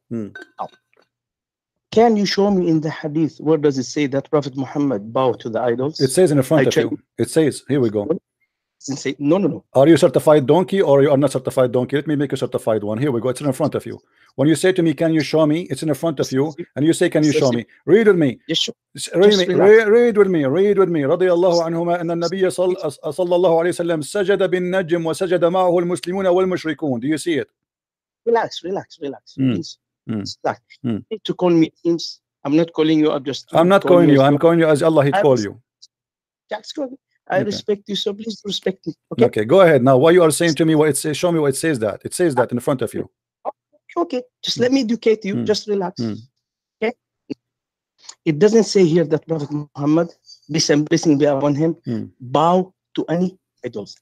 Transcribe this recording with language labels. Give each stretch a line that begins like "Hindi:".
English: Now, can you show me in the hadith where does it say that Prophet Muhammad bowed to the idols? It says in the front of you. It says, here we go. Say, no. Are you certified donkey or you are not certified donkey? Let me make a certified one. Here we go. It's in front of you. When you say to me, can you show me? It's in front of you. And you say, can you show me? Read with me. Read with me.
Arabic: رضي الله عنهما أن النبي صلى الله عليه وسلم سجد بالنجم وسجد معه المسلمون والمشركون.
English: Do you see it? Relax. Please. Relax. You need to call me names. I'm not calling you up just. I'm not calling you. I'm calling you as Allah call you. I respect you, so please respect me. Okay, go ahead. Now, what you are saying to me, what it says, show me what it says that. It says that in front of you. Okay, just let me educate you. Just relax. Okay? It doesn't say here that Prophet Muhammad, peace and blessing be upon him, bow to any idols.